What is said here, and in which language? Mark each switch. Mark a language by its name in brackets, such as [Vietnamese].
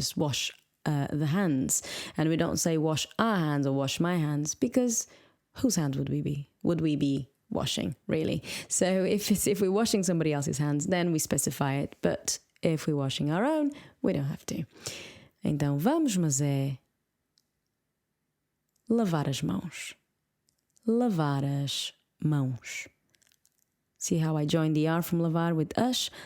[English] Just wash the hands. And we don't say wash our hands or wash my hands, because whose hands would we be? Would we be washing, really? So if we're washing somebody else's hands, then we specify it. But if we're washing our own, we don't have to. [Portuguese] Então, vamos, mas é lavar as mãos. Lavar as mãos. [English] See how I joined the R from lavar with as?